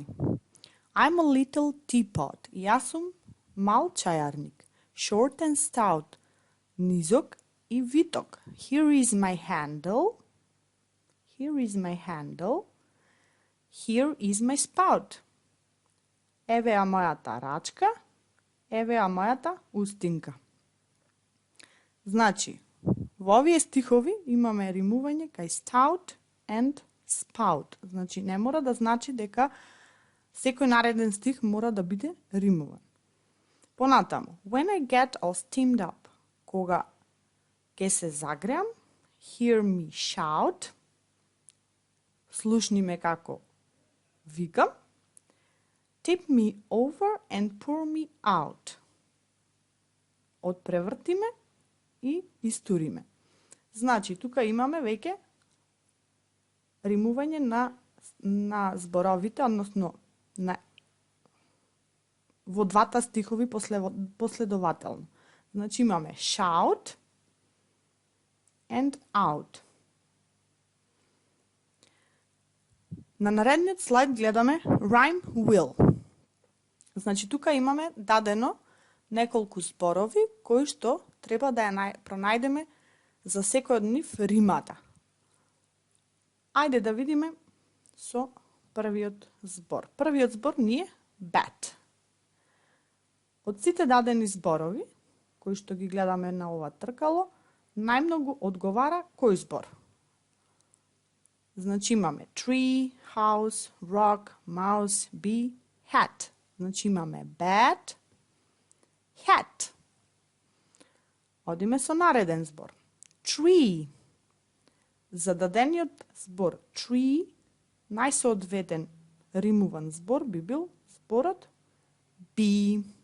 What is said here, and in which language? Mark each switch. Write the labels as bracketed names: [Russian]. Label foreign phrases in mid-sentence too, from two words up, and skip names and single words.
[English] I'm a little teapot. [Macedonian] Јас сум мал чајарник. [English] Short and stout. [Macedonian] Низок и виток. [English] Here is my handle. Here is my handle. Here is my spout. [Macedonian] Еве ја мојата рачка. Еве ја мојата устинка. Значи, во овие стихови имаме римување кај [English] stout and spout. [Macedonian] Значи, не мора да значи дека секој нареден стих мора да биде римуван. Понатаму, [English] when I get all steamed up, [Macedonian] кога ќе се загреам, [English] hear me shout, [Macedonian] слушни ме како викам, [English] tip me over and pour me out, [Macedonian] отпреврти ме и истуриме. Значи, тука имаме веќе римување на зборовите, односно во двата стихови последователно. Значи, имаме [English] shout and out. [Macedonian] На наредниот слайд гледаме [English] rhyme will. [Macedonian] Значи, тука имаме дадено неколку зборови кои што треба да ја пронајдеме за секој од нив римата. Ајде да видиме со првиот збор. Првиот збор ни е bat. Од сите дадени зборови, кои што ги гледаме на ова тркало, најмногу одговара кој збор? Значи имаме [English] tree, house, rock, mouse, bee, hat. [Macedonian] Значи имаме [English] bat, hat. [Macedonian] Одиме со нареден збор. Tree. За дадениот збор tree, најсоодветен римуван збор би бил зборот be.